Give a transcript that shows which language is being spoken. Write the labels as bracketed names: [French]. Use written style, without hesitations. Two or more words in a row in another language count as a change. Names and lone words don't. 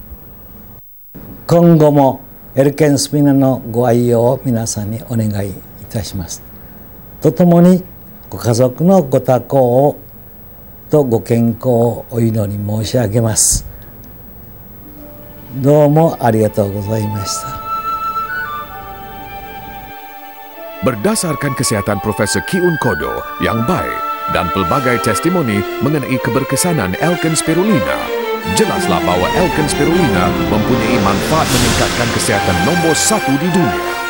[Japanese] 今後もエルケンスピナのご愛用を皆さんにお願いいたします。とともにご家族のご多幸とご健康をお祈り申し上げます。どうもありがとうございました。 [Malay] Berdasarkan kesihatan Profesor Ki-Un Kudo yang baik dan pelbagai testimoni mengenai keberkesanan Alkane Spirulina, jelaslah bahawa Alkane Spirulina mempunyai manfaat meningkatkan kesihatan nombor 1 di dunia.